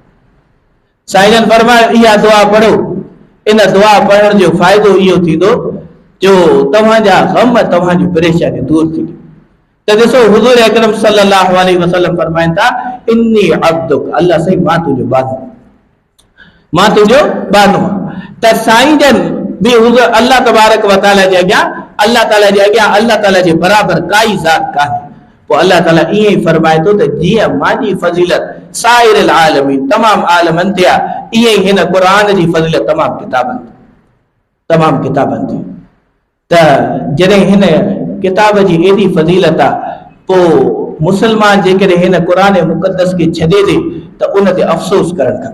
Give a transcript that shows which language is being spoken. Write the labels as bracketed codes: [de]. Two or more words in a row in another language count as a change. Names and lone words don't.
[sd] साईं फरमायो इहा दुआ पढ़ो, इन दुआ पढ़ण जो फ़ाइदो इहो थींदो जो तव्हांजा गम, तव्हांजी परेशानी दूर थींदी। तो ॾिसो हुज़ूर अकरम [ar] صلى الله عليه وسلم [sd] फरमाइनि था [ar] إني عبدك, [sd] अल्लाह साईं मां तुंहिंजो बानो, मां तुंहिंजो बानो। त साईं जन भी हुज़ूर अल्लाह [ar] تبارك وتعالى [sd] जे अॻियां, अल्लाह ताला जे अॻियां अल्लाह ताला जे बराबर काई ज़ात कान्हे। पोइ अल्लाह ताला ईअं ई फरमाए थो त जीअं मांजी फज़ीलत [ar] سائر العالمين, [sd] तमाम आलमनि ते आहे, ईअं ई हिन क़ुरान जी फज़ीलत तमाम किताबनि ते। त जॾहिं हिन किताब जी एॾी फज़ीलत आहे, पोइ मुसलमान जेकॾहिं हिन क़ुरान मुक़द्दस खे छॾे दे त उन ते अफ़सोस करणु खपे।